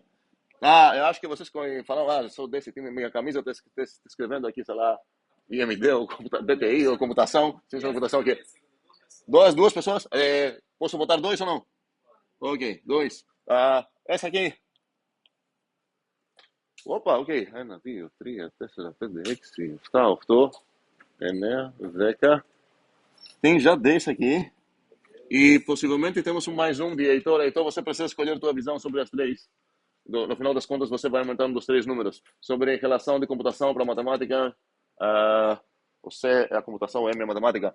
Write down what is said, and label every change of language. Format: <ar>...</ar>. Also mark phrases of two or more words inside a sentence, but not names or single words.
<pt>Eu acho que vocês falam, sou desse time, minha camisa, eu estou escrevendo aqui, sei lá, IMD, ou DTI, ou computação. Ciência da computação aqui. Duas pessoas? Posso botar dois ou não? Ok, dois. Essa aqui. Opa, ok.</pt> <el>Ένα, δύο, τρία, τέσσερα, πέντε, έξι, εφτά, οχτώ, εννέα, δέκα.</el> <pt>Tem já desse aqui. E possivelmente temos mais um de Heitor. Heitor, você precisa escolher a tua visão sobre as três. No final das contas, você vai aumentando os três números. Sobre relação de computação para matemática, o C é a computação, o M é a matemática.</pt>